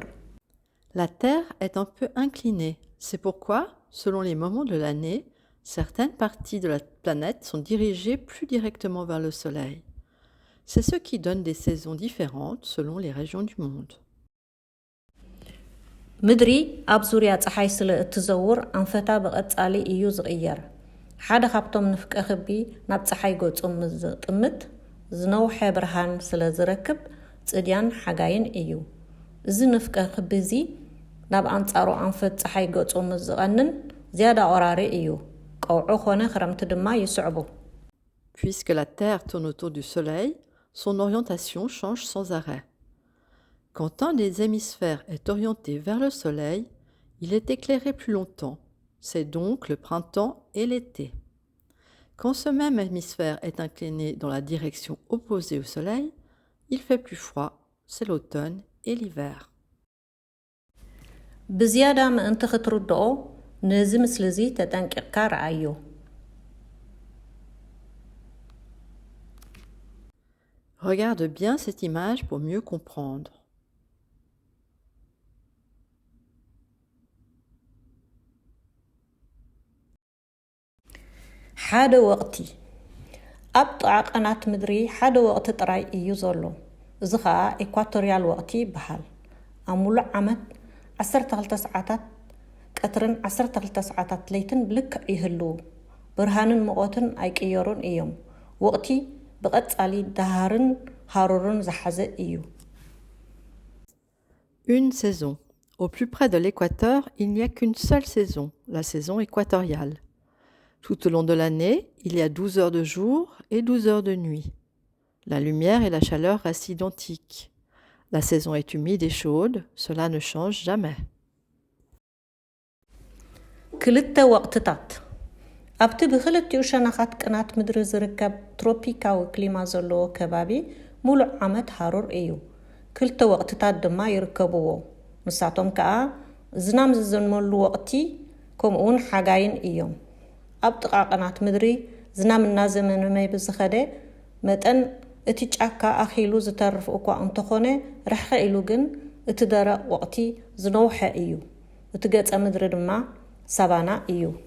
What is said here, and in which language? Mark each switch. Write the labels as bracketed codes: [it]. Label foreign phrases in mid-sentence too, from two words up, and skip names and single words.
[fr] La Terre est un peu inclinée. C'est pourquoi, selon les moments de l'année, certaines parties de la planète sont dirigées plus directement vers le Soleil. C'est ce qui donne des saisons différentes selon les régions du monde. [ti] ምድሪ ኣብ ዙርያ ፀሓይ ስለ እትዘውር ኣንፈታ ብቐጻሊ እዩ ዝቕየር። ሓደ ካብቶም ንፍቀ ክቢ ናብ ፀሓይ ገጾም ዝጥምት ዝነውሐ ብርሃን ስለ ዝረክብ ጽድያን ሓጋይን እዩ። እዚ ንፍቀ ክቢ እዚ ናብ ኣንጻሩ ኣንፈት ፀሓይ ገጾም ዝቐንን ዝያዳ ቆራሪ እዩ። ቀውዑ ኾነ ክረምቲ ድማ ይስዕቡ። [fr] Puisque la Terre tourne autour du Soleil, son orientation change sans arrêt. Quand un des hémisphères est orienté vers le Soleil, il est éclairé plus longtemps. C'est donc le printemps et l'été. Quand ce même hémisphère est incliné dans la direction opposée au Soleil, il fait plus froid. C'est l'automne et l'hiver. [ti] ብዝያዳ ምእንቲ ክትርድኦ ነዚ ምስሊ እዚ ተጠንቂቕካ ረኣዩ። [fr] Regarde bien cette image pour mieux comprendre. [ti] ሓደ ወቕቲ ኣብ ጥቓ ቀናት ምድሪ ሓደ ወቕቲ ጥራይ እዩ ዘሎ። እዚ ከዓ ኢኳቶርያል ወቕቲ ይበሃል። ኣብ ሙሉእ ዓመት 12 ሰዓታት ቀትርን 12 ሰዓታት ለይትን ብልክዕ ይህልው። ብርሃንን ሙቐትን ኣይቅየሩን እዮም። ወቕቲ ብቐጻሊ ዳሃርን ሃሩርን ዝሓዘ እዩ። [fr] Une saison. Au plus près de l'équateur, il n'y a qu'une seule saison, la saison équatoriale. Tout au long de l'année, il y a 12 heures de jour et 12 heures de nuit. La lumière et la chaleur restent identiques. La saison est humide et chaude, cela ne change jamais. [ti] ክልተ ወቕትታት ኣብቲ ብክልቲኡ ሸነኻት ቅናት ምድሪ ዝርከብ ትሮፒካዊ ክሊማ ዘለዎ ከባቢ ሙሉእ ዓመት ሃሩር እዩ። ክልተ ወቕትታት ድማ ይርከብዎ። ንሳቶም ከዓ ዝናም ዝዘንመሉ ወቕቲ ከምኡውን ሓጋይን እዮም። ኣብ ጥቓ ቅናት ምድሪ ዝናብ እናዘመነ ብዝኸደ መጠን እቲ ጫካ ኣኺሉ ዝተርፍ እኳ እንተኾነ ርሕኸ ኢሉ ግን እቲ ደረቕ ወቕቲ ዝነውሐ እዩ እቲ ገጸ ምድሪ ድማ ሳቫና እዩ